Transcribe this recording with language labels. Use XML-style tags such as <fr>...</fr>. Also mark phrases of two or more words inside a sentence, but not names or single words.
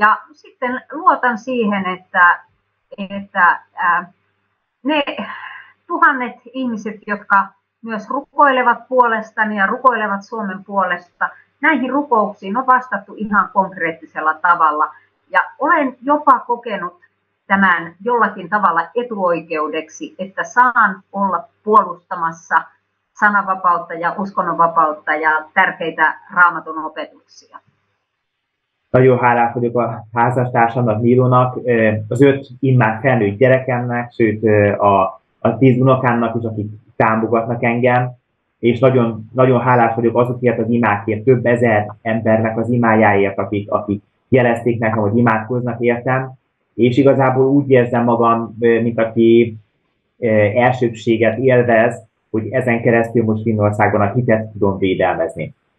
<fi>Ja sitten luotan siihen, että ne tuhannet ihmiset, jotka myös rukoilevat puolestani ja rukoilevat Suomen puolesta, näihin rukouksiin on vastattu ihan konkreettisella tavalla. Ja olen jopa kokenut tämän jollakin tavalla etuoikeudeksi, että saan olla puolustamassa sananvapautta ja uskonnonvapautta ja tärkeitä Raamatun opetuksia.</fi> <hu>Nagyon hálás vagyok a házastársamnak, Nilónak, az 5 immár felnőtt gyerekemnek, sőt a 10 unokámnak is, akik támogatnak engem, és nagyon, nagyon hálás vagyok azokért az imákért, több ezer embernek az imájáért, akik jelezték nekem, hogy imádkoznak értem, és igazából úgy érzem magam, mint aki elsőbséget élvez, hogy ezen keresztül most Finnországban a hitet tudom védelmezni.</hu>